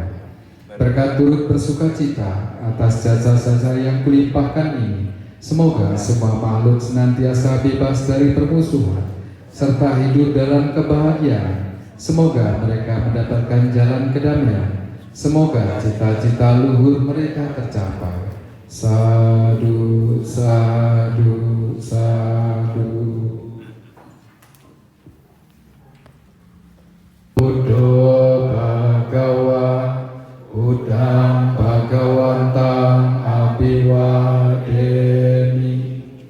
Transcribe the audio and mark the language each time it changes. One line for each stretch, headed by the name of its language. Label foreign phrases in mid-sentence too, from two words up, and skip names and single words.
Indonesian: Berkat turut bersuka cita atas jasa-jasa yang kulimpahkan ini, semoga semua makhluk senantiasa bebas dari permusuhan serta hidup dalam kebahagiaan. Semoga mereka mendapatkan jalan kedamaian. Semoga cita-cita luhur mereka tercapai.
Pali: Sadu, sadu, sadu. Buddha Bhagawa Udang Bhagawantang Abhiwadeni